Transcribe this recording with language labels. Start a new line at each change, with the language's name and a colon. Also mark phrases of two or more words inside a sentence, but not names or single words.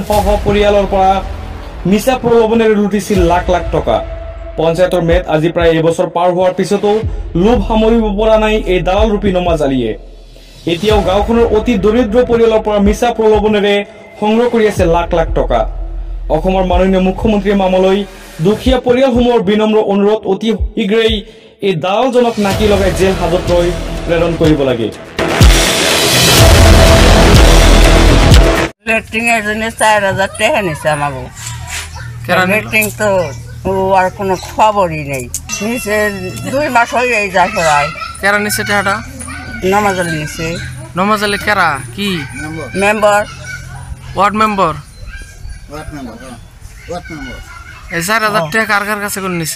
Assamese: পৰিয়ালৰ পৰা মিছা প্ৰলোভনেৰে লুটিছিল লাখ লাখ টকা পঞ্চায়তৰ মেদ আজি প্ৰায় এবছৰ পাৰ হোৱাৰ পিছতো লোভ সামৰিব পৰা নাই এই দালাল ৰূপী নমাজ আলীয়ে এতিয়াও গাঁওখনৰ অতি দৰিদ্ৰ পৰিয়ালৰ পৰা মিছা প্ৰলোভনেৰে সংগ্ৰহ কৰি আছে লাখ লাখ টকা অসমৰ মাননীয় মুখ্যমন্ত্ৰীৰ মামলৈ দুখীয়া পৰিয়ালসমূহৰ বিনম্ৰ অনুৰোধ অতি শীঘ্ৰেই এই দালালজনক নাকি লগাই জেল হাজতলৈ প্ৰেৰণ কৰিব লাগে
Bangla: লেটিং এজনে 4000 টাকা নিছে আমাগো লেটিং তো আর কোনো খবরই নেই নিচে 2 মাস হয়ে এই যায় প্রায় কেরা নিচে টাকাটা নমাজ আলী নিছে নমাজ আলী কেরা কি মেম্বার ওয়ার্ড মেম্বার এই 4000 টাকা কার কাছে কোন নিছে